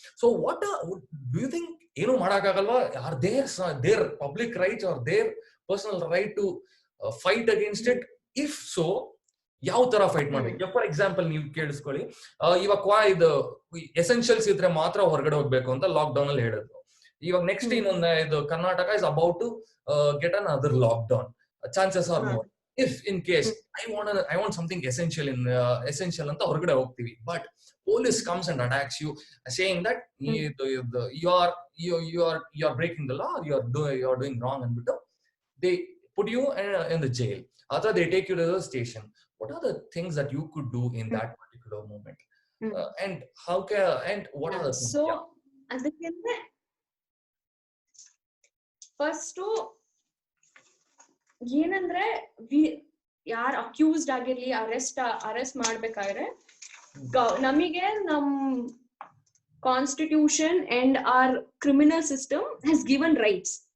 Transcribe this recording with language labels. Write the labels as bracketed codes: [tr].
[en] So what do you think? [kn] ಏನು ಮಾಡಕ್ ಆಗಲ್ವಾ? [en] Are there public rights are there personal right to fight against it? If so [kn] ಯಾವ ತರ fight ಮಾಡ್ಬೇಕು? [en] for example [kn] ನೀವು ಕೇಳಿಸ್ಕೊಳ್ಳಿ, ಇವಾಗ ಇದು ಎಸೆನ್ಷಿಯಲ್ಸ್ ಇದ್ರೆ ಮಾತ್ರ ಹೊರಗಡೆ ಹೋಗ್ಬೇಕು ಅಂತ ಲಾಕ್ ಡೌನ್ ಅಲ್ಲಿ ಹೇಳಿದ್ರು. ಇವಾಗ ನೆಕ್ಸ್ಟ್ ಇನ್ನೊಂದು ಇದು [en] Karnataka is about to get another lockdown. Chances are more if in case I want something essential [kn] ಅಂತ ಹೊರಗಡೆ ಹೋಗ್ತೀವಿ, [en] But police comes and attacks you saying that you are breaking the law, you are doing wrong, and they put you in the jail, or they take you to the station. What are the things that you could do in that particular moment? And what are the things? [kn] So ಅದಕ್ಕೆ first ಏನಂದ್ರೆ ಯಾರು accused ಆಗಿರ್ಲಿ arrest ಮಾಡ್ಬೇಕಾದ್ರೆ ನಮಗೆ ನಮ್ constitution [en] And our criminal system has given rights.